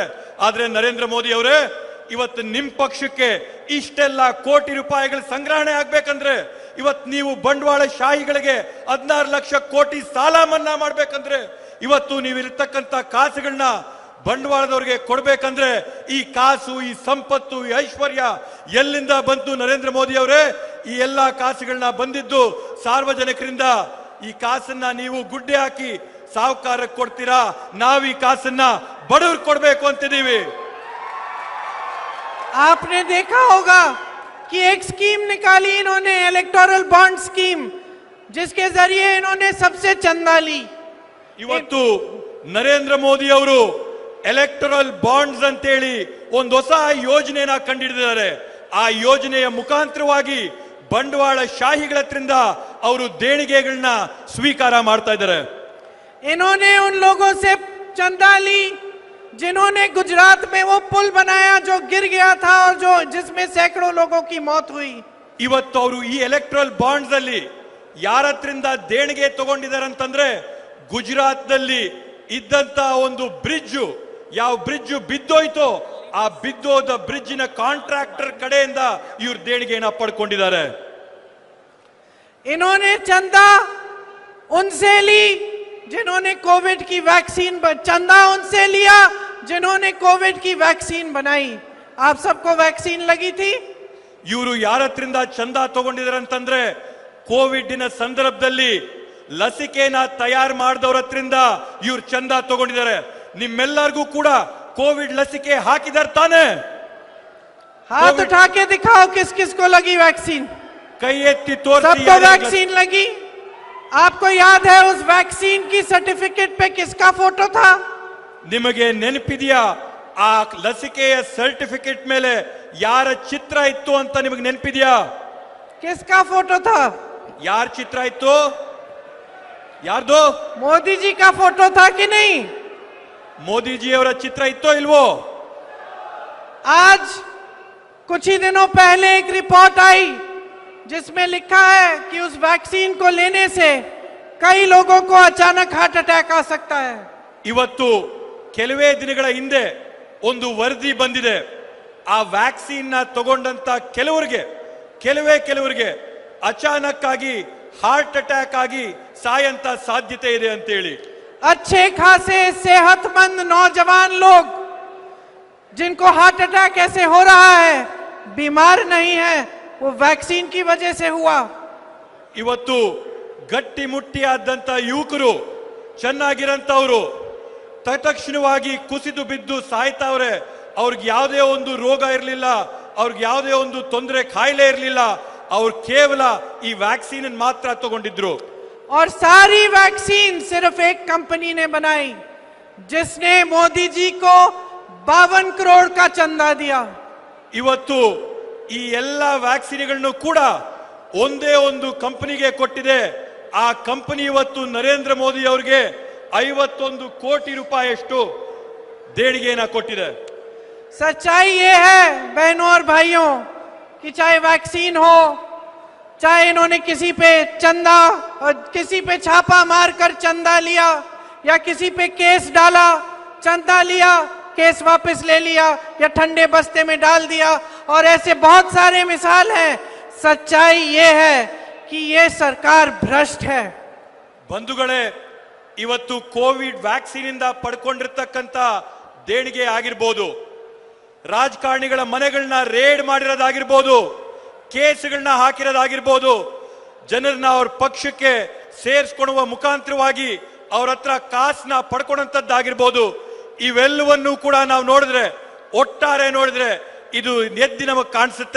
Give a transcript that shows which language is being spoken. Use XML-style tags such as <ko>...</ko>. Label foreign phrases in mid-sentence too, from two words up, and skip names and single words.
<kn>ಆದ್ರೆ ನರೇಂದ್ರ ಮೋದಿ ಅವರೇ, ಇವತ್ತು ನಿಮ್ ಪಕ್ಷಕ್ಕೆ ಇಷ್ಟೆಲ್ಲ ಕೋಟಿ ರೂಪಾಯಿಗಳ ಸಂಗ್ರಹಣೆ ಆಗ್ಬೇಕಂದ್ರೆ, ಇವತ್ತು ನೀವು ಬಂಡವಾಳ ಶಾಹಿಗಳಿಗೆ 16 ಲಕ್ಷ ಕೋಟಿ ಸಾಲ ಮನ್ನಾ ಮಾಡ್ಬೇಕಂದ್ರೆ, ಇವತ್ತು ನೀವಿರ್ತಕ್ಕಂಥ ಕಾಸುಗಳನ್ನ ಬಂಡವಾಳದವ್ರಿಗೆ ಕೊಡ್ಬೇಕಂದ್ರೆ, ಈ ಕಾಸು, ಈ ಸಂಪತ್ತು, ಈ ಐಶ್ವರ್ಯ ಎಲ್ಲಿಂದ ಬಂತು ನರೇಂದ್ರ ಮೋದಿ ಅವರೇ? ಈ ಎಲ್ಲಾ ಕಾಸುಗಳನ್ನ ಬಂದಿದ್ದು ಸಾರ್ವಜನಿಕರಿಂದ. ಈ ಕಾಸನ್ನ ನೀವು ಗುಡ್ಡೆ ಹಾಕಿ ಸಾಹುಕಾರಕ್ಕೆ ಕೊಡ್ತೀರಾ, ನಾವು ಈ ಕಾಸನ್ನ ಬಡವ್ರಿಗೆ ಕೊಡ್ಬೇಕು ಅಂತಿದ್ದೀವಿ.</kn> <hi>आपने देखा होगा कि एक स्कीम निकाली इन्होंने,</hi> <en>electoral bond scheme,</en> <hi>जिसके जरिए इन्होंने सबसे चंदा ली।</hi> <kn>ಇವತ್ತು ನರೇಂದ್ರ ಮೋದಿ ಅವರು</kn> <en>electoral bonds</en> <kn>ಅಂತೇಳಿ ಒಂದು ಹೊಸ ಯೋಜನೆಯನ್ನ ಕಂಡುಹಿಡಿದಿದ್ದಾರೆ. ಆ ಯೋಜನೆಯ ಮುಖಾಂತರವಾಗಿ ಬಂಡವಾಳ ಶಾಹಿಗಳ ಹತ್ರದಿಂದ ಅವರು ದೇಣಿಗೆಗಳನ್ನ ಸ್ವೀಕಾರ ಮಾಡ್ತಾ ಇದ್ದಾರೆ.</kn> <hi>इन्होंने उन लोगों से चंदा ली जिन्होंने गुजरात में वो पुल बनाया जो गिर गया था और जो जिसमें सैकड़ों लोगों की मौत हुई।</hi> <kn>ಇವತ್ತು ಅವರು ಈ</kn> <en>electoral bonds</en> <kn>ಅಲ್ಲಿ ಯಾರ ಹತ್ರದಿಂದ ದೇಣಿಗೆ ತಗೊಂಡಿದ್ದಾರೆ ಅಂತಂದ್ರೆ, ಗುಜರಾತ್ ನಲ್ಲಿ ಇದ್ದಂತ ಒಂದು ಬ್ರಿಡ್ಜ್, ಯಾವ ಬ್ರಿಡ್ಜ್ ಬಿದ್ದೋಯ್ತೋ ಆ ಬಿದ್ದೋದ ಬ್ರಿಡ್ಜಿನ ಕಾಂಟ್ರಾಕ್ಟರ್ ಕಡೆಯಿಂದ ಇವರು ದೇಣಿಗೆಯನ್ನ ಪಡ್ಕೊಂಡಿದ್ದಾರೆ.</kn> <hi>इन्होंने चंदा उनसे ली जिन्होंने कोविड की वैक्सीन, चंदा उनसे लिया जिन्होंने कोविड की वैक्सीन बनाई। आप सबको वैक्सीन लगी थी?</hi> <kn>ಇವರು ಯಾರ ಹತ್ರದಿಂದ ಚಂದ ತಗೊಂಡಿದ್ದಾರೆ ಅಂತಂದ್ರೆ, ಕೋವಿಡ್ ಸಂದರ್ಭದಲ್ಲಿ ಲಸಿಕೆನ ತಯಾರು ಮಾಡಿದವ್ರ ಹತ್ರದಿಂದ ಇವ್ರು ಚಂದ ತಗೊಂಡಿದ್ದಾರೆ. ನಿಮ್ಮೆಲ್ಲರಿಗೂ ಕೂಡ ಕೋವಿಡ್ ಲಸಿಕೆ ಹಾಕಿದಾರೆ ತಾನೆ?</kn> <hi>हाथ उठा के दिखाओ किस किस को लगी वैक्सीन।</hi> <kn>ಕೈ ಎತ್ತಿ ತೋರಿಸಿ.</kn> <hi>सबको वैक्सीन लगी? आपको याद है उस वैक्सीन की सर्टिफिकेट पे किसका फोटो था?</hi> <kn>ನಿಮಗೆ ನೆನಪಿದೆಯಾ ಆ ಲಸಿಕೆಯ ಸರ್ಟಿಫಿಕೇಟ್ ಮೇಲೆ ಯಾರ ಚಿತ್ರ ಇತ್ತು ಅಂತ ನಿಮಗೆ ನೆನಪಿದೆಯಾ?</kn> <hi>किसका फोटो था?</hi> <kn>ಯಾರ ಚಿತ್ರ ಇತ್ತು? ಯಾರ್ದು?</kn> <hi>मोदी जी का फोटो था कि नहीं?</hi> <kn>ಮೋದಿಜಿ ಅವರ ಚಿತ್ರ ಇತ್ತೋ ಇಲ್ವೋ?</kn> <hi>आज कुछ ही दिनों पहले एक रिपोर्ट आई जिसमें लिखा है कि उस वैक्सीन को लेने से कई लोगों को अचानक</hi> <en>heart attack</en> <hi>आ सकता है।</hi> <kn>ಇವತ್ತು ಕೆಲವೇ ದಿನಗಳ ಹಿಂದೆ ಒಂದು ವರದಿ ಬಂದಿದೆ. ಆ ವ್ಯಾಕ್ಸಿನ್ ತಗೊಂಡಂತ ಕೆಲವರಿಗೆ ಅಚಾನಕ್ ಆಗಿ</kn> <en>heart attack</en> <kn>ಆಗಿ ಸಾಯಂತ ಸಾಧ್ಯತೆ ಇದೆ ಅಂತ ಹೇಳಿ.</kn> <hi>अच्छे खासे सेहतमंद नौजवान लोग जिनको</hi> <en>heart attack</en> <hi>ऐसे हो रहा है, बीमार नहीं है, वो वैक्सीन की वजह से हुआ।</hi> <kn>ಇವತ್ತು ಗಟ್ಟಿ ಮುಟ್ಟಿಯಾದಂತ ಯುವಕರು, ಚೆನ್ನಾಗಿರಂತವರು ತತ್ಕ್ಷಣವಾಗಿ ಕುಸಿದು ಬಿದ್ದು ಸಾಯ್ತಾವ್ರೆ. ಅವ್ರಿಗೆ ಯಾವುದೇ ಒಂದು ರೋಗ ಇರಲಿಲ್ಲ, ಅವ್ರಿಗೆ ಯಾವುದೇ ಒಂದು ತೊಂದರೆ ಕಾಯಿಲೆ ಇರಲಿಲ್ಲ, ಅವ್ರು ಕೇವಲ ಈ ವ್ಯಾಕ್ಸಿನ್ ಮಾತ್ರ ತಗೊಂಡಿದ್ರು.</kn> <hi>और सारी वैक्सीन सिर्फ एक कंपनी ने बनाई जिसने मोदी जी को 52 करोड़ का चंदा दिया।</hi> <kn>ಇವತ್ತು ಈ ಎಲ್ಲ ವ್ಯಾಕ್ಸಿನ್ಗಳನ್ನು ಕೂಡ ಒಂದೇ ಒಂದು ಕಂಪನಿಗೆ ಕೊಟ್ಟಿದೆ. ಆ ಕಂಪನಿ ಇವತ್ತು ನರೇಂದ್ರ ಮೋದಿ ಅವರಿಗೆ 51 ಕೋಟಿ ರೂಪಾಯಿಯಷ್ಟು ದೇಣಿಗೆಯನ್ನ ಕೊಟ್ಟಿದೆ.</kn> <hi>सच्चाई ये है बहनों और भाइयों कि चाहे वैक्सीन हो, चाहे इन्होंने किसी पे चंदा और किसी पे छापा मारकर चंदा लिया या किसी पे केस डाला, चंदा लिया, केस वापस ले लिया या ठंडे बस्ते में डाल दिया, और ऐसे बहुत सारे मिसाल हैं। सच्चाई ये है कि ये सरकार भ्रष्ट है।</hi> <kn>ಬಂಧುಗಳೇ, ಇವತ್ತು ಕೋವಿಡ್ ವ್ಯಾಕ್ಸಿನ್ ಇಂದ ಪಡ್ಕೊಂಡಿರ್ತಕ್ಕಂತ ದೇಣಿಗೆ ಆಗಿರ್ಬೋದು, ರಾಜಕಾರಣಿಗಳ ಮನೆಗಳನ್ನ ರೇಡ್ ಮಾಡಿರೋದಾಗಿರ್ಬೋದು, ಕೇಸ್ಗಳನ್ನ ಹಾಕಿರೋದಾಗಿರ್ಬೋದು, ಜನರನ್ನ ಅವ್ರ ಪಕ್ಷಕ್ಕೆ ಸೇರಿಸ್ಕೊಳ್ಳುವ ಮುಖಾಂತರವಾಗಿ ಅವ್ರ ಹತ್ರ ಕಾಸನ್ನ ಪಡ್ಕೊಂಡಂತದ್ದಾಗಿರ್ಬೋದು, ಇವೆಲ್ಲವನ್ನೂ ಕೂಡ ನಾವು ನೋಡಿದ್ರೆ, ಒಟ್ಟಾರೆ ನೋಡಿದ್ರೆ ಇದು ಎದ್ದಿ ನಮಗೆ ಕಾಣಿಸುತ್ತೆ.</kn>